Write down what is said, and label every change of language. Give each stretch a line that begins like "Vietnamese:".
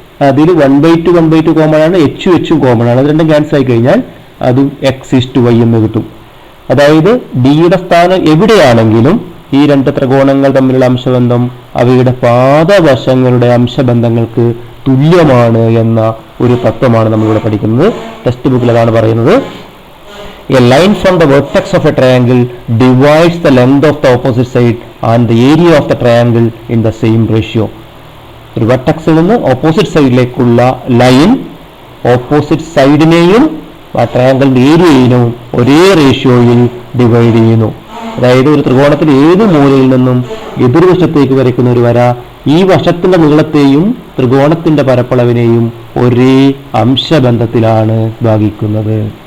Malayalam: അതിൽ 1/2 കോമൺ ആണ്, എച്ചും കോമൺ ആണ്. അത് രണ്ടും ക്യാൻസൽ ആയി കഴിഞ്ഞാൽ അതും എക്സ് ഈസ് ടു വൈ എന്ന് കിട്ടും. അതായത് ഡിയുടെ സ്ഥാനം എവിടെയാണെങ്കിലും ഈ രണ്ട് ത്രികോണങ്ങൾ തമ്മിലുള്ള അംശബന്ധം അവയുടെ പാദവശങ്ങളുടെ അംശബന്ധങ്ങൾക്ക് തുല്യമാണ് എന്ന ഒരു തത്വമാണ് നമ്മളിവിടെ പഠിക്കുന്നത്. ടെക്സ്റ്റ് ബുക്കിൽ അതാണ് പറയുന്നത്.
English: A line from the vertex of a triangle divides the length of the opposite side and the area of the triangle in the same ratio.
Malayalam: ഒരു വെർട്ടെക്സിൽ നിന്ന് ഓപ്പോസിറ്റ് സൈഡിലേക്കുള്ള ലൈൻ ഓപ്പോസിറ്റ് സൈഡിനെയും ആ ട്രയാങ്കിളിന്റെ ഏരിയയിലും ഒരേ റേഷ്യോയിൽ ഡിവൈഡ് ചെയ്യുന്നു. അതായത് ഒരു ത്രികോണത്തിൽ ഏത് മൂലയിൽ നിന്നും എതിർവശത്തേക്ക് വരയ്ക്കുന്ന ഒരു വര ഈ വശത്തിന്റെ നീളത്തെയും ത്രികോണത്തിന്റെ പരപ്പളവിനെയും ഒരേ അംശബന്ധത്തിലാണ് ഭാഗിക്കുന്നത്.